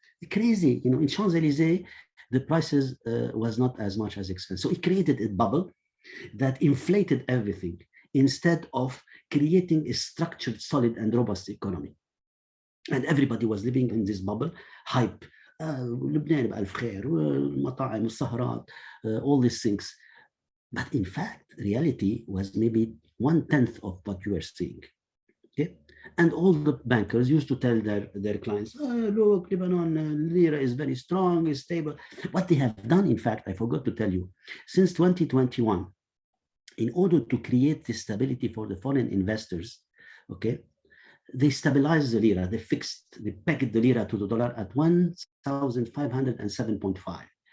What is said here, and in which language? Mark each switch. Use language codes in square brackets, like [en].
[en] Crazy, you know, in Champs-Élysées, the prices was not as much as expensive. So it created a bubble that inflated everything instead of creating a structured, solid, and robust economy. And everybody was living in this bubble, hype. [ar] لبنان بألف خير, المطاعم, السهرات, [en] all these things. But in fact, reality was maybe 1/10 of what you were seeing. Okay? And all the bankers used to tell their clients, look, Lebanon, lira is very strong, is stable. What they have done, in fact, I forgot to tell you, since 2021, in order to create this stability for the foreign investors, okay, they stabilized the lira, they pegged the lira to the dollar at 1,507.5.